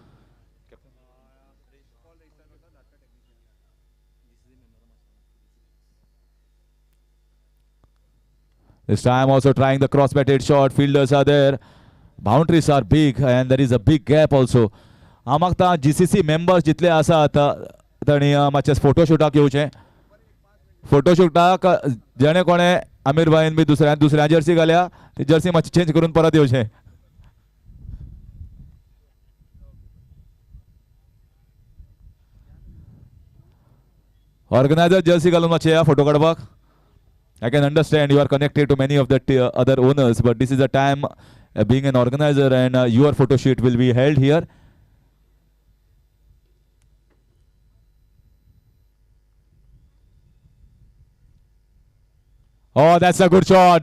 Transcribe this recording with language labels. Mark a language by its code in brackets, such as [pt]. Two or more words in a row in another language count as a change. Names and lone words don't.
[en] This time also trying the cross-batted shot. Fielders are there. Boundaries are big and there is a big gap also. [kok] आमकां GCC members जितले आसात तांणी मातशें फोटोशूटाक येवचें. फोटोशूटाक जेणे कोणे आमीर भाईन बी दुसऱ्या जर्सी घाल्या ती जर्सी मातशी चेंज करून परत येवचें. [en] Organizer jersey [kok] घालून मातशें या फोटो काडपाक. [en] I can understand you are connected to many of the other owners, but this is a time being an organizer and your photo shoot will be held here. Oh, that's a good shot.